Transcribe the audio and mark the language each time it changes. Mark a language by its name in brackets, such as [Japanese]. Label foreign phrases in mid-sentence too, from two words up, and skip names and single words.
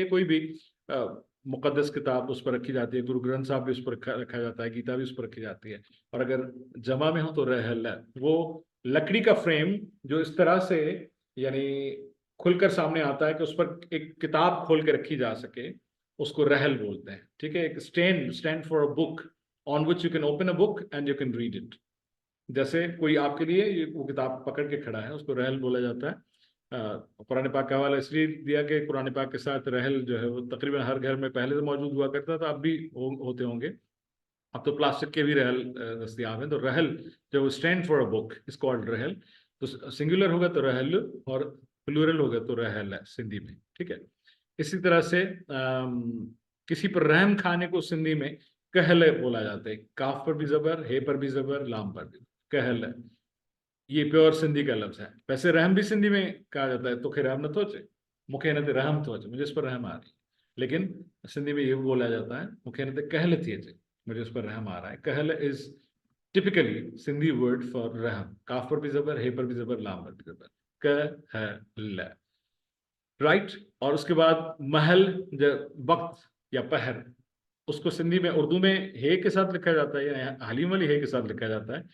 [Urdu] کوئی بھی مقدس کتاب اس پر رکھی جاتی ہے، گرو گرنتھ صاحب بھی اس پر رکھا جاتا ہے، گیتا بھی اس پر رکھی جاتی ہے. اور اگر جمع میں ہو تو رحل ہے، وہ لکڑی کا فریم جو اس طرح سے یعنی کھل کر سامنے آتا ہے کہ اس پر ایک کتاب کھول کے رکھی جا سکے، اس کو رحل بولتے ہیں. ٹھیک ہے, [English] a stand for a book on which you can open a book and you can read it. [Urdu] جیسے کوئی آپ کے لیے وہ کتاب پکڑ کے کھڑا ہے، اس کو رحل بولا جاتا ہے. قرآن پاک کا حوالہ اس لیے دیا کہ قرآن پاک کے ساتھ رحل جو ہے وہ تقریباً ہر گھر میں پہلے سے موجود ہوا کرتا تھا، اب بھی ہوتے ہوں گے. اب تو پلاسٹک کے بھی رحل دستیاب ہیں۔ تو رحل جو [English] stand for a book is called Rahal. [Urdu] تو سنگولر ہوگا تو رحل اور پلورل ہوگا تو رحل ہے سندھی میں، ٹھیک ہے. اسی طرح سے کسی پر رحم کھانے کو سندھی میں کہل بولا جاتا ہے. کاف پر بھی زبر، ہے پر بھی زبر، لام پر بھی کہل. یہ پیور سندھی کا لفظ ہے. ویسے رحم بھی سندھی میں کہا جاتا ہے, [Sindhi] तो खैर रहम न थोचे, मुखे न रहम थोचे, [Urdu] مجھے اس پر رحم آ رہی. لیکن سندھی میں یہ بولا جاتا ہے [Sindhi] मुखे न कहल थिए, [Urdu] مجھے اس پر رحم آ رہا ہے. [English] Kahal is typically Sindhi word for raham. [Urdu] کاف پر بھی زبر، ہے پر بھی زبر، لام پر بھی زبر، کہل، رائٹ. اور اس کے بعد مہل، وقت یا پہر، اس کو سندھی میں اردو میں ہے کے ساتھ لکھا جاتا ہے یا حلیم علی ہے کے ساتھ لکھا جاتا ہے.